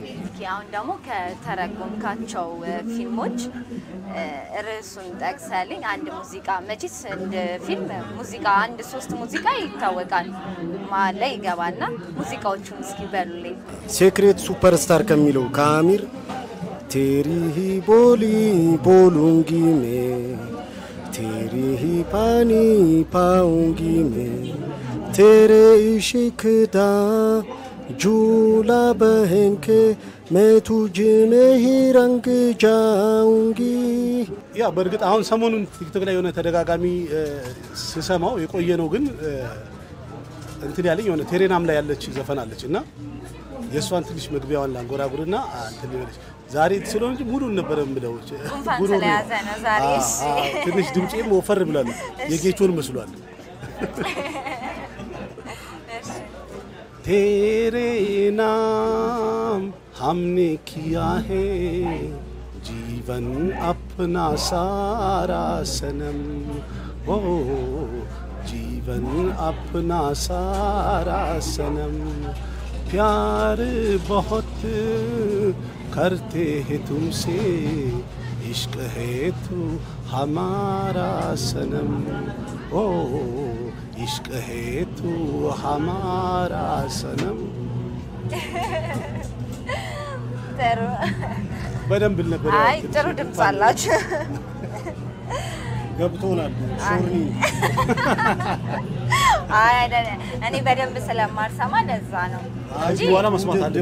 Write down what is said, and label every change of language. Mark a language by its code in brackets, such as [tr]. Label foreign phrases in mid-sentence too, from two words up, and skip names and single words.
[am] አሁን ደግሞ ከተረጎምካቸው ፊልሞች ርዕሱን ጠቅሰልኝ አንድ ሙዚቃ መቼስ እንደ ፊልም ሙዚቃ አንድ 3 ሙዚቃ ይታወቃል ማለ ይገባና ሙዚቃዎቹን እስኪ በሉልኝ ሴክሬት ሱፐርስታር ከሚለው ከአሚር [hi] तेरी ही बोली बोलूंगी मैं तेरी ही पानी पाऊंगी मैं तेरे इश्क दा झूला बहन के मैं तुझे में ही रंग जाऊंगी [am] ያ በርግጥ አሁን ሰሞኑን ቲክቶክ ላይ የሆነ ተደጋጋሚ ስሰማው የቆየ ነው ግን እንትን ያለኝ የሆነ ቴሬናም ላይ ያለች ዘፈን አለችና የሷን ትንሽ መግቢያዋን ላንጎራጉርና እንትን ይበልሽ ዛሬ ስለሆነ እንጂ ሙሉን ነበር የምለው ጉሩ ስለያዘና ዛሬ እሺ ትንሽ ድምጼም ወፈር ብሏል የጌቾን መስሏል [hi] तेरे नाम हमने किया है जीवन अपना सारा सनम ओ जीवन अपना सारा सनम प्यार बहुत करते हैं तुमसे इश्क है तू हमारा सनम ओ इश्क है तू हमारा सनम [am] ጥሩ በደንብ ነበር አይ ጥሩ ድምጽ አላችሁ ገብቶናል ሶሪ አይ አይደለም እኔ በደንብ ስለማልሰማ ለዛ ነው እንጂ ወላ መስማት አለ